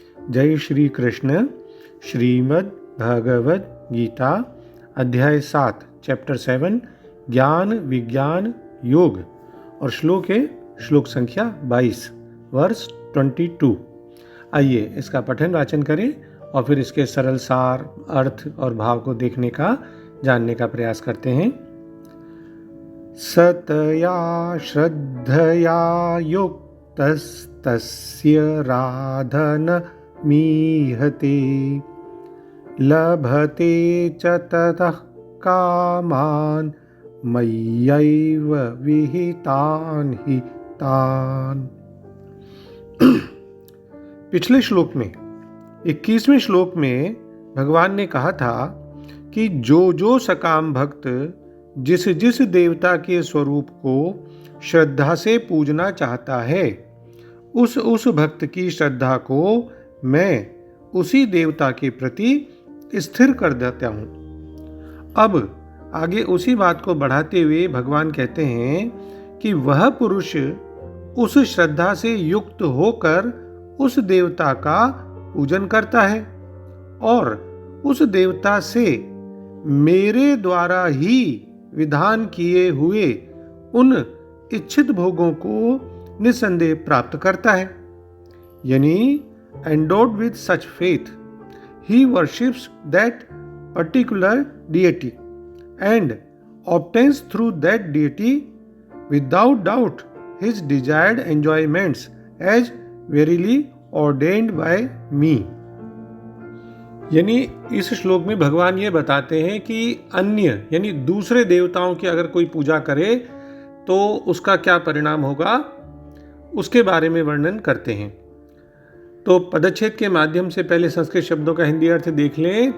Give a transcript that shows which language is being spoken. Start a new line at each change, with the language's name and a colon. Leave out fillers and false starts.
Hindi: जय श्री कृष्ण। श्रीमद् भगवद गीता अध्याय 7 चैप्टर 7 ज्ञान विज्ञान योग और श्लोक है श्लोक संख्या 22 वर्स 22। आइए इसका पठन वाचन करें और फिर इसके सरल सार अर्थ और भाव को देखने का जानने का प्रयास करते हैं।
Sanskrit: सतया श्रद्धया युक्तस्तस्य राधनमीहते लभते च ततः कामान् मय्यैव विहितान् हि तान्।
Hindi: पिछले श्लोक में 21वें श्लोक में भगवान ने कहा था कि जो सकाम भक्त जिस जिस देवता के स्वरूप को श्रद्धा से पूजना चाहता है उस भक्त की श्रद्धा को मैं उसी देवता के प्रति स्थिर कर देता हूँ। अब आगे उसी बात को बढ़ाते हुए भगवान कहते हैं कि वह पुरुष उस श्रद्धा से युक्त होकर उस देवता का पूजन करता है और उस देवता से मेरे द्वारा ही विधान किए हुए उन इच्छित भोगों को निसंदेह प्राप्त करता है।
English: यानी endowed with such faith he worships that particular deity and obtains through that deity without doubt his desired enjoyments as verily ordained by me।
Hindi: यानी इस श्लोक में भगवान ये बताते हैं कि अन्य यानी दूसरे देवताओं की अगर कोई पूजा करे तो उसका क्या परिणाम होगा उसके बारे में वर्णन करते हैं। तो पदच्छेद के माध्यम से पहले संस्कृत शब्दों का हिंदी अर्थ देख लें।